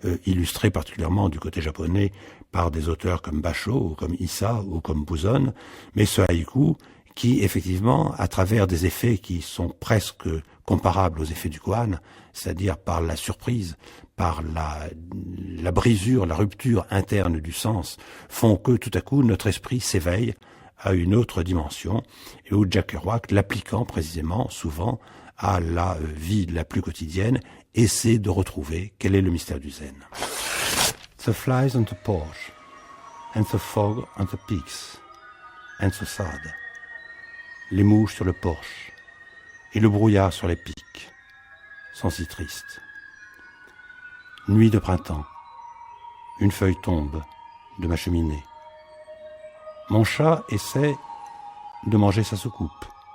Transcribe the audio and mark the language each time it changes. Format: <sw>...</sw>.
<fr>illustrés particulièrement du côté japonais par des auteurs comme Basho, ou comme Issa, ou comme Buzon, mais ce haïku qui, effectivement, à travers des effets qui sont presque comparables aux effets du koan, c'est-à-dire par la surprise, par la brisure, la rupture interne du sens, font que tout à coup notre esprit s'éveille à une autre dimension, et où Jack Kerouac, l'appliquant précisément souvent à la vie la plus quotidienne, essaie de retrouver quel est le mystère du zen.</fr> <en>The flies on the porch, and the fog on the peaks, and so sad.</en> <fr>Les mouches sur le porche, et le brouillard sur les pics, sont si tristes. Nuit de printemps, une feuille tombe de ma cheminée. Mon chat essaie de manger sa soucoupe.</fr>